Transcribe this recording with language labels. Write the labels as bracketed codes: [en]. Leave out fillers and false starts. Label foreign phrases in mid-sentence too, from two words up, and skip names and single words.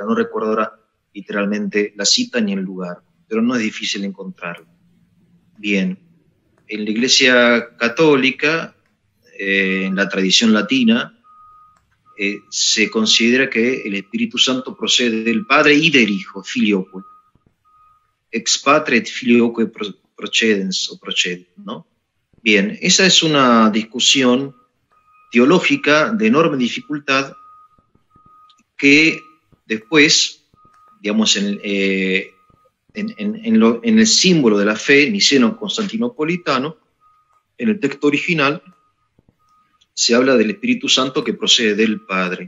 [es] No recuerdo ahora literalmente la cita ni el lugar, pero no es difícil encontrarlo. Bien, en la Iglesia católica, en la tradición latina, se considera que el Espíritu Santo procede del Padre y del Hijo, filioque. [la] Ex patre et filioque procedens, [es] o procede, ¿no? Bien, esa es una discusión teológica de enorme dificultad que después, digamos, en el símbolo de la fe niceno-constantinopolitano, en el texto original, se habla del Espíritu Santo que procede del Padre.